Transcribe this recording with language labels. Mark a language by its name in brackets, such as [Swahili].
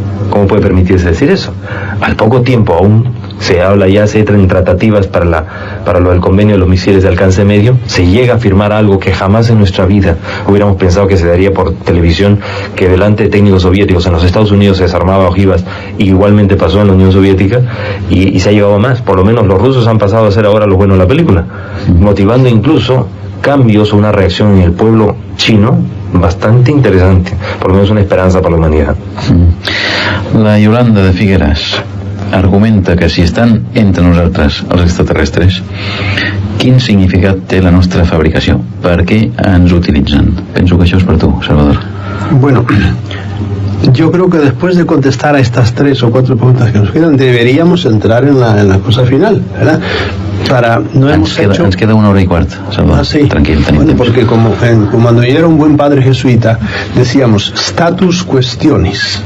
[Spanish] ¿Cómo puede permitirse decir eso? Al poco tiempo aún se habla, ya se entra en tratativas para lo del convenio de los misiles de alcance medio, se llega a firmar algo que jamás en nuestra vida hubiéramos pensado que se daría por televisión, que delante de técnicos soviéticos en los Estados Unidos se desarmaba ojivas, y igualmente pasó en la Unión Soviética, y se ha llegado más. Por lo menos los rusos han pasado a ser ahora lo bueno de la película, motivando incluso cambios o una reacción en el pueblo chino bastante interesante, por lo menos una esperanza para la humanidad. [Catalan] La Yolanda de Figueras argumenta que si estan entre nosaltres els extraterrestres, quin significat té la nostra fabricació? Per què ens utilitzen? Penso que això és per tu, Salvador. [Spanish] Bueno, yo creo que después de contestar a estas 3 o 4 preguntas que nos quedan, deberíamos entrar en la cosa final, ¿verdad? [Catalan] Ens queda 1 hora [Spanish] y cuarto, [Catalan] Salvador. [Spanish] Sí. Tranquilo, bueno, porque cuando yo era un buen padre jesuita, decíamos status questionis.